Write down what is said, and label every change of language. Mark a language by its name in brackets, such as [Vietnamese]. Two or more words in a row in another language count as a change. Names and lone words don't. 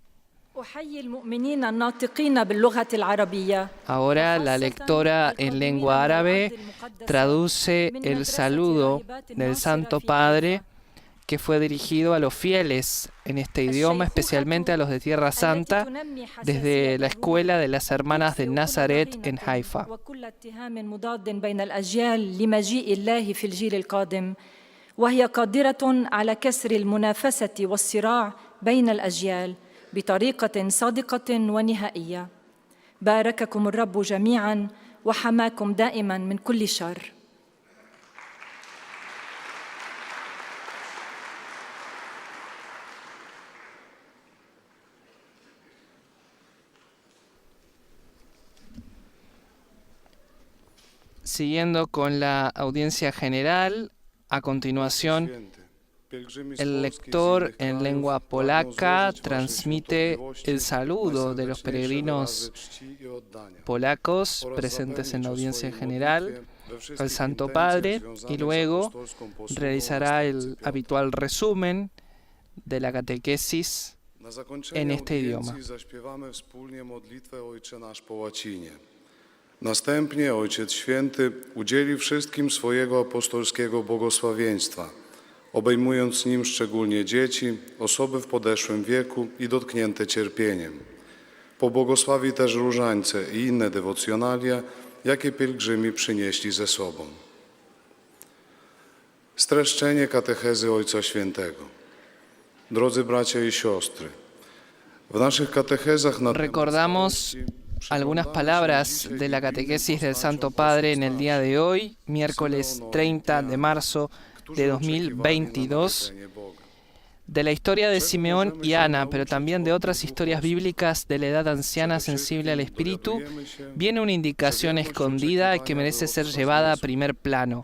[Spanish] Ahora la lectora en lengua árabe traduce el saludo del Santo Padre que fue dirigido a los fieles en este idioma, especialmente a los de Tierra Santa, desde la escuela de las Hermanas de Nazaret en Haifa. [Arabic] بطريقة صادقة ونهائية. بارككم الرب جميعا وحماكم دائما من كل شر. [Spanish] Siguiendo con la audiencia general, a continuación el lector en lengua polaca transmite el saludo de los peregrinos polacos presentes en la audiencia general al Santo Padre y luego realizará el habitual resumen de la catequesis en este idioma. [Polish] Następnie Ojciec Święty udzieli wszystkim swojego apostolskiego błogosławieństwa, obejmując nim szczególnie dzieci, osoby w podeszłym wieku i dotknięte cierpieniem. Pobłogosławi też różańce i inne dewocjonalia, jakie pielgrzymi przynieśli ze sobą. Streszczenie katechezy Ojca Świętego. Drodzy bracia i siostry, w naszych katechezach na [Spanish] Recordamos algunas palabras de la catequesis del Santo Padre en el día de hoy, miércoles 30 de marzo de 2022, de la historia de Simeón y Ana, pero también de otras historias bíblicas de la edad anciana sensible al Espíritu, viene una indicación escondida que merece ser llevada a primer plano.